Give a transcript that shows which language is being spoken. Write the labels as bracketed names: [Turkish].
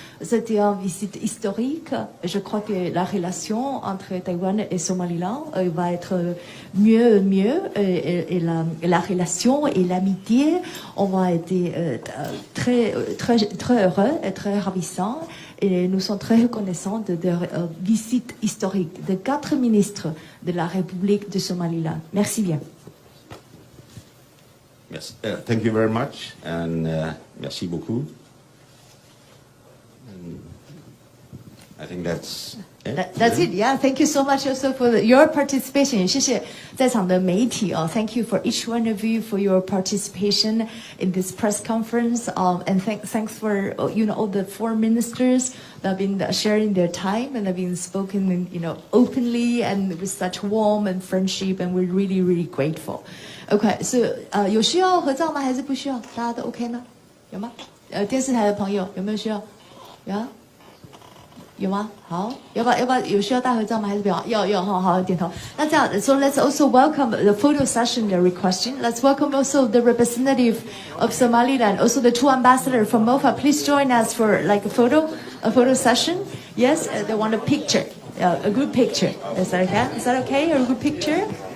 [French] C'était une visite historique. Je crois que la relation entre Taïwan et Somaliland va être mieux, et la relation et l'amitié, on va être très, très, très heureux et très ravissants. Et nous sommes très reconnaissants de leur visite historique de 4 ministres de la République de Somaliland. Merci bien. [English] Yes, thank you very much, and [French] merci beaucoup. [English] I think that's it. That's it. Yeah. Thank you so much also for your participation. [Chinese] 谢谢在场的媒体哦。 [English] Thank you for each one of you for your participation in this press conference. And thanks for all the foreign ministers that have been sharing their time and have been spoken openly and with such warm and friendship. And we're really really grateful. [Chinese] Okay. So 有需要合照吗？还是不需要？大家都 OK 呢？有吗？电视台的朋友有没有需要？有。有吗？好，要不要有需要大合照吗？还是不要？要哈，好点头。那这样 [English] ，so let's also welcome the photo session they're requesting. Let's welcome also the representative of Somaliland, also the two ambassadors from MOFA. Please join us for like a photo session. Yes, they want a picture, a good picture. Is that okay? Is that okay? A good picture?